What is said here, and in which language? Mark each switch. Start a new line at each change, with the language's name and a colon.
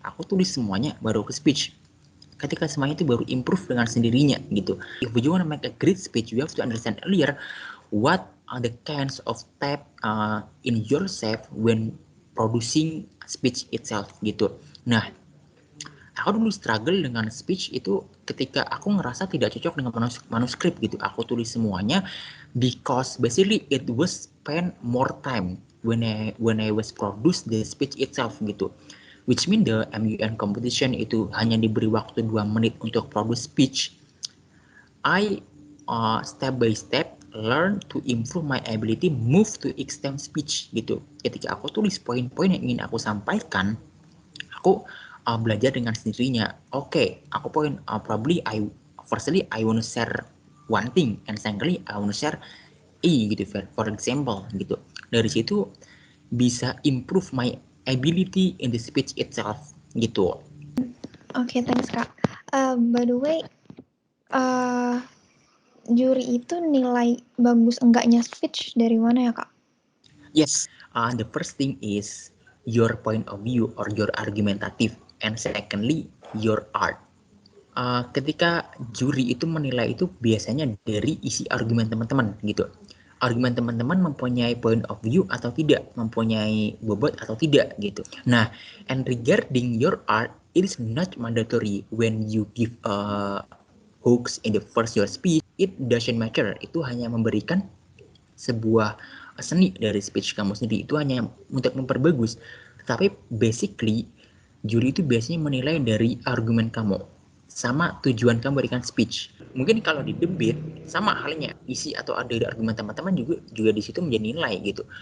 Indonesian: Aku tulis semuanya baru ke
English: speech.
Indonesian: Ketika semuanya itu baru
English: improve
Indonesian: dengan sendirinya gitu.
English: If you want to make a great speech, you have to understand earlier what are the kinds of step in yourself when producing speech itself
Indonesian: gitu. Nah, aku dulu struggle dengan speech itu ketika aku ngerasa tidak cocok dengan manuskrip gitu. Aku tulis semuanya
English: because basically it was spend more time when I was produce the speech itself gitu.
Indonesian: Which mean the MUN competition itu hanya diberi waktu 2 menit untuk produce speech.
English: I step by step learn to improve my ability move to extend speech gitu.
Indonesian: Ketika aku tulis poin-poin yang ingin aku sampaikan, aku belajar dengan sendirinya. Oke, aku poin
English: probably firstly I want to share one thing, and secondly I want to share gitu, for example gitu.
Indonesian: Dari situ bisa
English: improve my ability in the speech itself
Indonesian: gitu.
English: Okay, thanks,
Indonesian: Kak. By the way, juri itu nilai bagus enggaknya speech dari mana ya, Kak?
English: Yes, the first thing is your point of view or your argumentative, and secondly your art.
Indonesian: Ketika juri itu menilai itu biasanya dari isi argumen teman-teman gitu. Argumen teman-teman mempunyai point of view atau tidak, mempunyai bobot atau tidak gitu. Nah,
English: and regarding your art, it is not mandatory when you give hooks in the first your speech. It doesn't matter.
Indonesian: Itu hanya memberikan sebuah seni dari speech kamu sendiri. Itu hanya untuk memperbagus. Tapi
English: basically
Indonesian: juri itu biasanya menilai dari argumen kamu sama tujuan kamu berikan speech. Mungkin kalau di debate sama halnya, isi atau ada argumen teman-teman juga di situ menjadi nilai gitu.